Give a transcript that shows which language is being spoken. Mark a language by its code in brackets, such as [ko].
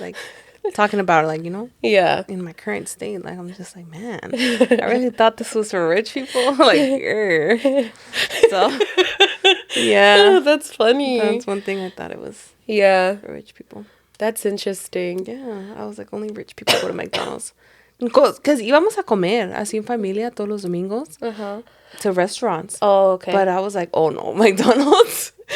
[en] Like talking about it, like, you know, in my current state, like I'm just like, man, I really thought this was for rich people. Like, so yeah, that's funny. That's one thing I thought it was for rich people. That's interesting. Yeah, I was like, only rich people go to McDonald's. Because [es] íbamos a comer así en familia todos los domingos [en] to restaurants. Oh, okay. But I was like, oh no, McDonald's.